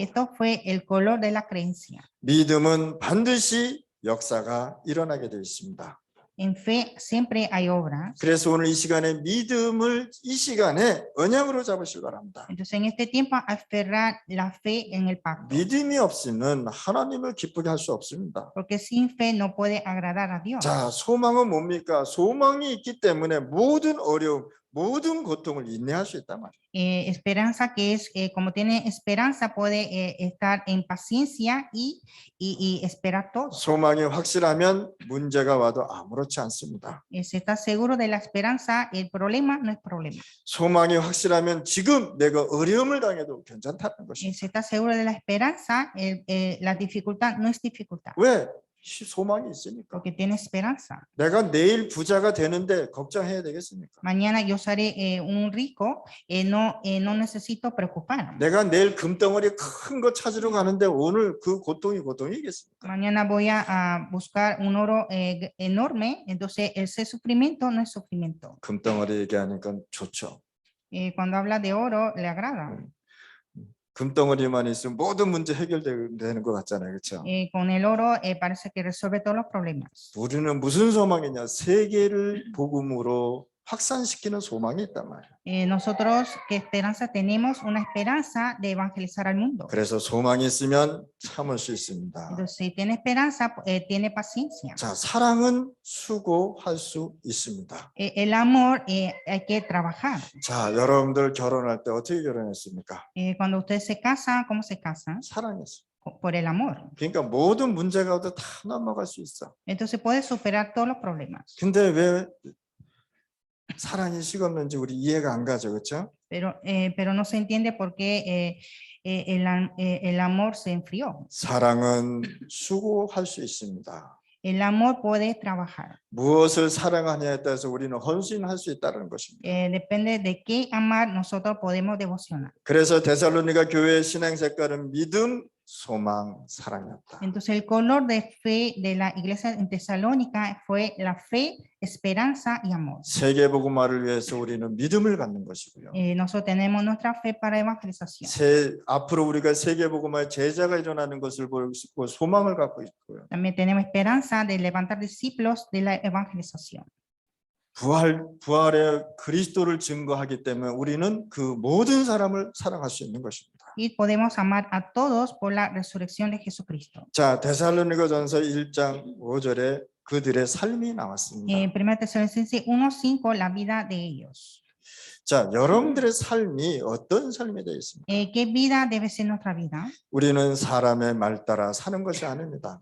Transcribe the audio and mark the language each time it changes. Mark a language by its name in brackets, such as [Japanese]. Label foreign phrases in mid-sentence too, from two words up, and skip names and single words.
[Spanish] Esto fue el color de la creencia. [Korean] 믿음은 반드시 역사가 일어나게 되어 있습니다. [Spanish] En fe siempre hay obras. [Korean] 그래서 오늘 이 시간에 믿음을 이 시간에 언약으로 잡으시기 바랍니다. [Spanish] Entonces en este tiempo aferrar la fe en el pacto. [Korean] 믿음이 없으면 하나님을 기쁘게 할 수 없습니다. [Spanish] Porque sin fe no puede agradar a Dios. [Korean] 자, 소망은 뭡니까? 소망이 있기 때문에 모든 어려움, 모든 고통을 인내할 수 있단 말이에요. [Spanish] Esperanza que es, como tiene esperanza, puede estar en paciencia y esperar todo. [Korean] 소망이 확실하면 문제가 와도 아무렇지 않습니다. [Spanish] Si está seguro de la esperanza, el problema no es problema. [Korean] 소망이 확실하면 지금 내가 어려움을 당해도 괜찮다는 [Spanish] Si [Korean] 것입니다. [Spanish] está seguro de la esperanza, la dificultad no es dificultad, [Korean] 왜? 소망이 있으니까. [Spanish] porque tiene esperanza. [Korean] 내가 내일 부자가 되는데 걱정해야 되겠습니까? [Spanish] Mañana yo seré un rico, no necesito preocuparme. [Korean] 내가 내일 금덩어리 큰 거 찾으러 가는데 오늘 그 고통이 고통이겠습니까? [Spanish] Mañana voy a buscar un oro enorme, entonces ese sufrimiento no es sufrimiento. [Korean] 금덩어리 얘기하니까 좋죠. [Spanish] Cuando habla de oro, le agrada. [Korean] 금덩어리만 있으면 모든 문제 해결되는 것 같잖아요. 그렇죠? [Spanish] Con el oro parece que resuelve todos los problemas. [Korean] 우리는 무슨 소망이냐? 세계를 복음으로 확산시키는 소망이 있단 말이에요. [Spanish] Nosotros, ¿qué esperanza tenemos? Una esperanza de evangelizar al mundo. [Korean] 그래서 소망이 있으면 참을 수 있습니다. [Spanish] Entonces, si tiene esperanza, tiene paciencia. [Korean] 자, 사랑은 수고할 수 있습니다. [Spanish] El amor hay que trabajar. [Korean] 자, 여러분들 결혼할 때 어떻게 결혼했습니까? [Spanish] Cuando ustedes se casan, ¿cómo se casan? [Korean] 사랑했어요. [Spanish] Por el amor. [Korean] 그러니까 모든 문제가 와도 다 넘어갈 수 있어. [Spanish] Entonces puede superar todos los problemas. [Korean] 근데 왜 사랑이 식었는지 우리 이해가 안 가죠, 그렇죠? [Spanish] Pero no se entiende por qué el amor se enfrió. [Korean] 사랑은 수고할 수 있습니다. [Spanish] El amor puede trabajar. [Korean] 무엇을 사랑하냐에 따라서 우리는 헌신할 수 있다는 것입니다. [Spanish] Depende de qué amar nosotros podemos devocionar. [Korean] 그래서 데살로니가 교회의 신앙 색깔은 믿음, 소망, 사랑이었다. [Spanish] Entonces el color de fe de la iglesia en Tesalónica fue la fe, esperanza y amor. [Korean] 세계 복음화를 위해서 우리는 믿음을 갖는 것이고요. [Spanish] Nosotros tenemos nuestra fe para evangelización. [Korean] 앞으로 우리가 세계 복음화의 제자가 일어나는 것을 보고 소망을 갖고 있고요. [Spanish] También tenemos esperanza de levantar discípulos de la evangelización. [Korean] 부활의 그리스도를 증거하기 때문에 우리는 그 모든 사람을 사랑할 수 있는 것입니다. [Spanish] Y podemos amar a todos por la resurrección de Jesucristo. [Korean] 자, 데살로니가전서 1장 5절에 그들의 삶이 나왔습니다. [Spanish] 1 Tesalonicenses 1:5, la vida de ellos. [Korean] 자, 여러분들의 삶이 어떤 삶이 되어 있습니까? [Spanish] ¿Qué vida debe ser nuestra vida? [Korean] 우리는 사람의 말 따라 사는 것이 아닙니다.